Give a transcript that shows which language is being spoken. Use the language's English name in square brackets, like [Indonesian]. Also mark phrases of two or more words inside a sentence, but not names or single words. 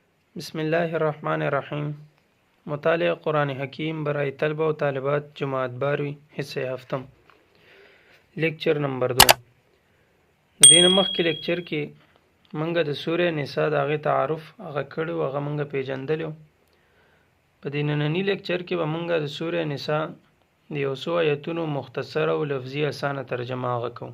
[Arabic] بسم الله الرحمن الرحیم. [Persian] مطالعه قرآن حکیم برای طلبه و طالبات جماعت باروی حصه هفتم لیکچر نمبر 2. [Pashto] د دې نه مخکې لیکچر کې منګه د سوره نساء د هغې تعارف هغه کړی و، هغه منګه پیژندلی و. په دې ننني لیکچر کې به منګه د سوره نساء د یو څو آیتونو مختصره او لفظي اسانه ترجمه هغه کوو.